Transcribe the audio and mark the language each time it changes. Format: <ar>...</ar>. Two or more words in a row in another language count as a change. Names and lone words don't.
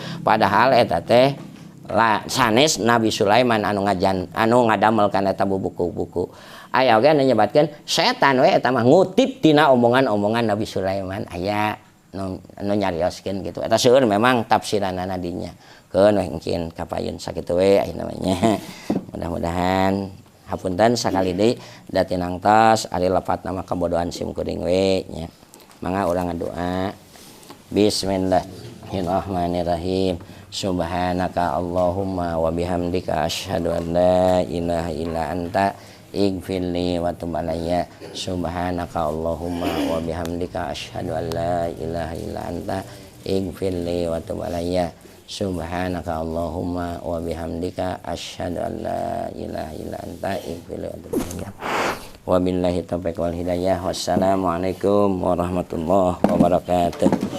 <su>padahal eta teh sanes Nabi Sulaiman anu ngadamel kana eta buku-buku aya oge anu nyebatkeun setan we eta mah ngutip tina omongan-omongan Nabi Sulaiman aya nu nyarioskeun gitu eta seueur memang tafsiranana dinya keun we engkeun kapayun sakitu we ayeuna nya mudah-mudahan hapunten sakali deui da tinang tos ari lepat nama kabodohan sim kuring we nya mangga urang ngadoa</su> <ar>بسم الله الرحمن الرحيم سبحانك اللهم وبحمدك أشهد أن لا إله إلا أنت اغفر لي وتب علي سبحانك اللهم وبحمدك أشهد أن لا إله إلا أنت اغفر لي وتب علي سبحانك اللهم وبحمدك أشهد أن لا إله إلا أنت اغفر لي وتب علي وبالله التوفيق والهداية والسلام عليكم ورحمة الله وبركاته.</ar>